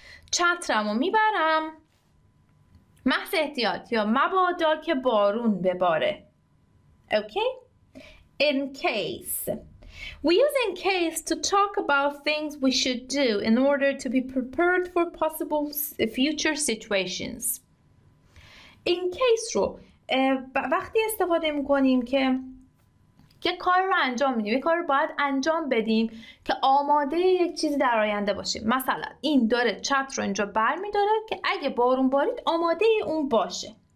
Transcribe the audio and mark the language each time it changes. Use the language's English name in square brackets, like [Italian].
[Persian] چترمو میبرم محض احتیاط یا مبادا که بارون بباره. [English] Okay? In case. We use in case to talk about things we should do in order to be prepared for possible future situations. [Persian] In case رو وقتی استفاده میکنیم که کار رو انجام میدیم، یک کار رو باید انجام بدیم که آماده یک چیزی در آینده باشیم. مثلا این داره چتر رو اینجا بر میداره که اگه بارون بارید آماده اون باشه.